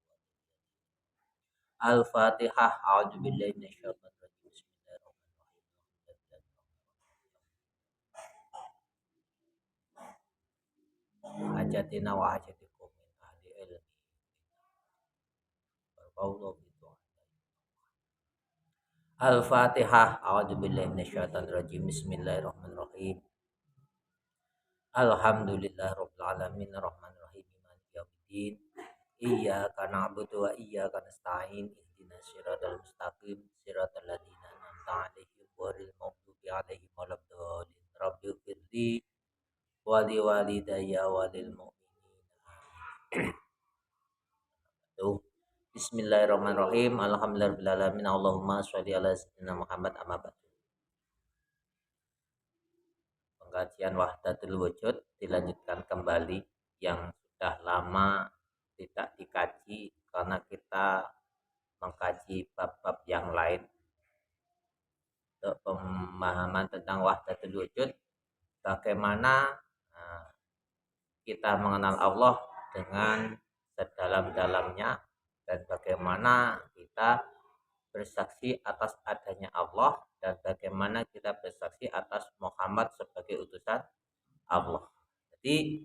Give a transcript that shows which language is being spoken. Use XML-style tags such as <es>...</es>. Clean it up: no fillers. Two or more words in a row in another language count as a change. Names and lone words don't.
<ar>Al-Fatihah. أعوذ بالله من الشيطان الرجيم. بسم الله الرحمن الرحيم. حاجاتنا وحاجاتكم من أهل العلم. Berqaulu bitu. Al-Fatihah. أعوذ بالله من الشيطان الرجيم. بسم الله الرحمن الرحيم. الحمد لله رب العالمين الرحمن الرحيم مالك يوم الدين. إياك نعبد وإياك نستعين. اهدنا الصراط المستقيم صراط الذين أنعمت عليهم غير المغضوب عليهم ولا الضالين. رب اغفر لي ولوالدي وللمؤمنين. بسم الله الرحمن الرحيم. الحمد لله رب العالمين. اللهم صل على سيدنا محمد أما بعد.</ar> <id>Pengkajian</id> <ar>وحدة الوجود</ar> <id>dilanjutkan kembali yang sudah lama tidak dikaji karena kita mengkaji bab-bab yang lain. Untuk pemahaman tentang</id> <ar>وحدة الوجود,</ar> <id>bagaimana kita mengenal Allah dengan sedalam-dalamnya dan bagaimana kita bersaksi atas adanya Allah dan bagaimana kita bersaksi atas Muhammad sebagai utusan Allah.</id>